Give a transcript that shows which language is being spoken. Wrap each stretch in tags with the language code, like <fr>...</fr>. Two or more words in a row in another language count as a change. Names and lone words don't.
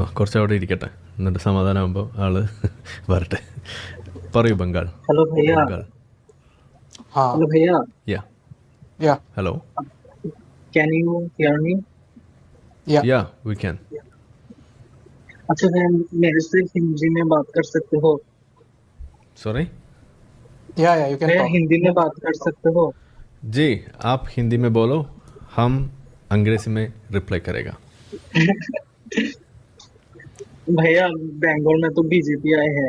<ml>കുറച്ച് അവിടെ ഇരിക്കട്ടെ, എന്നിട്ട് സമാധാനമാകുമ്പോൾ ആള് വരട്ടെ. പറയൂ ബംഗാൾ.</ml> <hi>हेलो भैया।</hi> <ml>ബംഗാൾ.</ml> <hi>हाँ हेलो भैया, യാ या</hi> <en>ഹലോ. can you hear me? या ya we can.</en> <hi>अच्छा भैया, मेरे से हिंदी में बात कर सकते हो?</hi> <en>सॉरी ya you can</en> <hi>भैया</hi> <en>टॉक.</en> <hi>हिंदी में बात कर सकते हो? जी, आप हिंदी में बोलो, हम अंग्रेजी में रिप्लाई करेगा. भैया बंगाल में तो बीजेपी आए हैं।</hi>